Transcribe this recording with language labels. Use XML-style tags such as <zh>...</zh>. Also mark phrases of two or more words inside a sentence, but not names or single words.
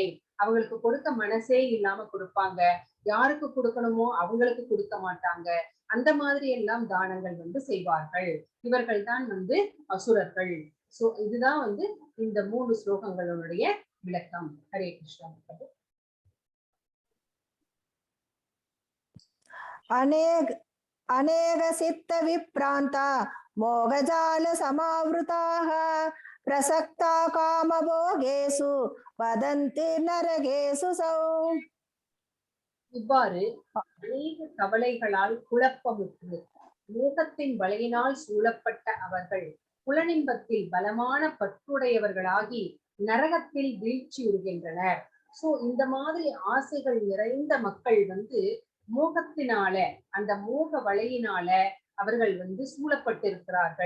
<ta>அவங்களுக்கு கொடுக்க மனசே இல்லாம கொடுப்பாங்க, யாருக்கு கொடுக்கணுமோ அவங்களுக்கு கொடுக்க மாட்டாங்க. அந்த மாதிரி எல்லாம் தானங்கள் வந்து செய்வார்கள். இவர்கள் தான் வந்து அசுரர்கள். சோ இதுதான் வந்து இந்த 3 ஸ்லோகங்களுடைய விளக்கம். ஹரே கிருஷ்ணா.</ta> <sa>अनेक सिद्ध विप्रांता मोहजाल समावृताः प्रसक्ता कामभोगेषु वदन्ति नरकेषु सौ.</sa> <ta>இவ்வாறு அநேக கவலைகளால் குழப்பமுற்று மோகத்தின் வலையினால் சூழப்பட்ட அவர்கள் புலனின்பத்தில் பலமான பற்றுடையவர்களாகி நரகத்தில் வீழ்ச்சியுறுகின்றனர். சோ இந்த மாதிரி ஆசைகள் நிறைந்த மக்கள் வந்து மோகத்தினால, அந்த மோக வலையினால அவர்கள் வந்து சூழப்பட்டிருக்கிறார்கள்.</ta>